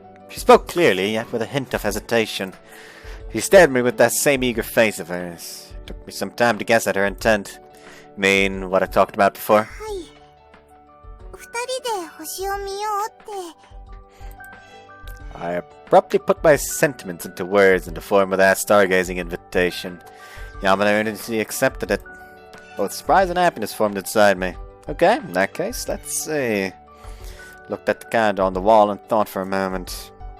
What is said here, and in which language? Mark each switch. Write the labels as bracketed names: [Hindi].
[English] She spoke clearly, yet with a hint of hesitation. She stared at me with that same eager face of hers. It took me some time to guess at her intent. Mean what I talked about before? [Japanese] はい。二人で星を見ようって。 [English] I abruptly put my sentiments into words in the form of that stargazing invitation. Yamada earnestly accepted it. Both surprise and happiness formed inside me. Okay, in that case, let's see. Looked at the calendar on the wall and thought for a moment.